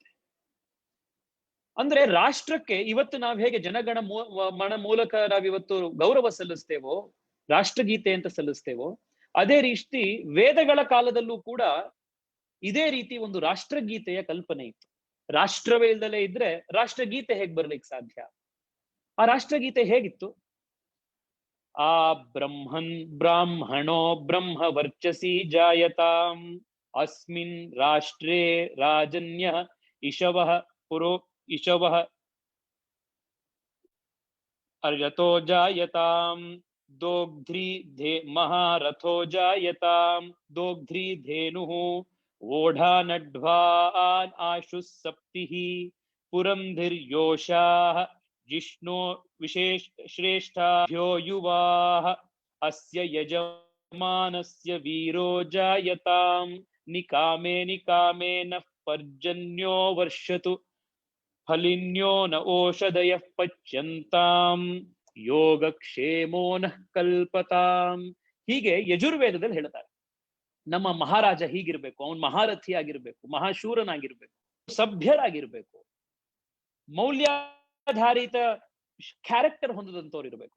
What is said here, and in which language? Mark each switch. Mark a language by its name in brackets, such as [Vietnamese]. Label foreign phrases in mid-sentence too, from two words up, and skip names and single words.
[Kannada] ಅಂದ್ರೆ ರಾಷ್ಟ್ರಕ್ಕೆ ಇವತ್ತು ನಾವ್ ಹೇಗೆ ಜನಗಣ ಮನ ಮೂಲಕ ನಾವಿವತ್ತು ಗೌರವ ಸಲ್ಲಿಸ್ತೇವೋ, ರಾಷ್ಟ್ರಗೀತೆ ಅಂತ ಸಲ್ಲಿಸ್ತೇವೋ, ಅದೇ ರೀತಿ ವೇದಗಳ ಕಾಲದಲ್ಲೂ ಕೂಡ ಇದೇ ರೀತಿ ಒಂದು ರಾಷ್ಟ್ರಗೀತೆಯ ಕಲ್ಪನೆ ಇತ್ತು. ರಾಷ್ಟ್ರವೇ ಇಲ್ದಲೇ ಇದ್ರೆ ರಾಷ್ಟ್ರಗೀತೆ ಹೇಗ್ ಬರ್ಲಿಕ್ಕೆ ಸಾಧ್ಯ? ಆ ರಾಷ್ಟ್ರಗೀತೆ ಹೇಗಿತ್ತು? [Sanskrit] ಆ ಬ್ರಾಹ್ಮಣೋ ಬ್ರಹ್ಮ ವರ್ಚಸಿ ಜಾಯತಾಂ ಅಸ್ಮಿನ್ ರಾಷ್ಟ್ರೇ ರಾಜನ್ಯ ಇಶವಃ ಅರ್ಯತೋ ಜಾಯತಾಂ ದೋಗ್ಧ್ರಿ ಮಹಾರಥೋ ಜಾಯತಾಂ ದೋಗ್ಧ್ರಿ ಧೇನುಃ ಓಢಾನಡ್ವಾನ್ ಆಶು ಸಪ್ತಿಃ ಪುರಂಧಿರ್ಯೋಷಾಃ ಜಿಷ್ಣೋ ವಿಶೇಷ ಶ್ರೇಷ್ಠಾಭ್ಯೋ ಯುವಾಃ ಅಸ್ಯ ಯಜಮಾನಸ್ಯ ವೀರೋ ಜಾಯತಾಂ ನಿಕಾಮೇ ನಃ ಪರ್ಜನ್ಯೋ ವರ್ಷತು ಫಲಿನ್ಯೋ ನ ಓಷಧಯಃ ಪಚ್ಯಂತಾಂ ಯೋಗಕ್ಷೇಮೋ ನಃ ಕಲ್ಪತಾಂ. [Kannada] ಹೀಗೆ ಯಜುರ್ವೇದದಲ್ಲಿ ಹೇಳ್ತಾರೆ. ನಮ್ಮ ಮಹಾರಾಜ ಹೀಗಿರ್ಬೇಕು, ಅವನ್ ಮಹಾರಥಿ ಆಗಿರ್ಬೇಕು, ಮಹಾಶೂರನಾಗಿರ್ಬೇಕು, ಸಭ್ಯರಾಗಿರ್ಬೇಕು, ಮೌಲ್ಯಾಧಾರಿತ ಕ್ಯಾರೆಕ್ಟರ್ ಹೊಂದದಂತವ್ರು ಇರ್ಬೇಕು.